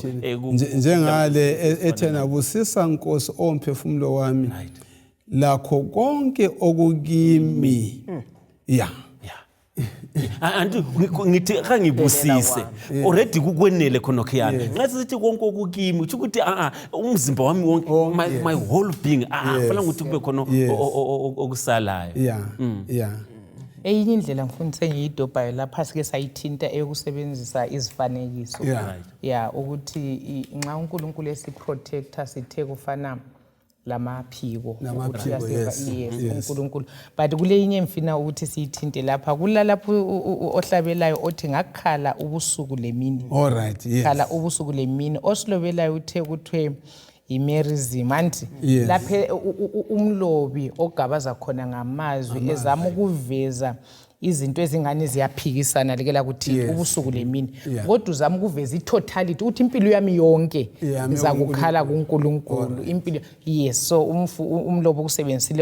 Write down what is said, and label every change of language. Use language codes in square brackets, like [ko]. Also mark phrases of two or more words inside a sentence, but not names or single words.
[nd] njengale ethena busisa Nkosi omphefumulo wami lakho konke okukimi anti ngithi akangibusise already kukwenele khona khiyana ngathi sithi konke okukimi uthi ukuthi umzimba wami wonke [en] my whole being [nd] kufanele ukuthi kube khona okusalayo. Eyinye indlela mfundisi ngiyidobhayo lapha sike sayithinta eyokusebenzisa izifanekiso ukuthi nxa uNkulunkulu esiprotector sithe kufana lamaphiko uNkulunkulu but kule inye mfina ukuthi siyithinte lapha kulalapho ohlabelayo othi ngakhala ubusuku lemini khala ubusuku lemini osilobelayo uthe kuthwe imerizim anti lapha umlobi ogabaza khona ngamazwi ezama ukuveza izinto ezingane ziyaphikisana lekela ukuthi ubusuku lemini kodwa uzama ukuveza itotality uthi impilo yami yonke ngizakukhala kuNkulunkulu impilo so umlobo kusebenzisile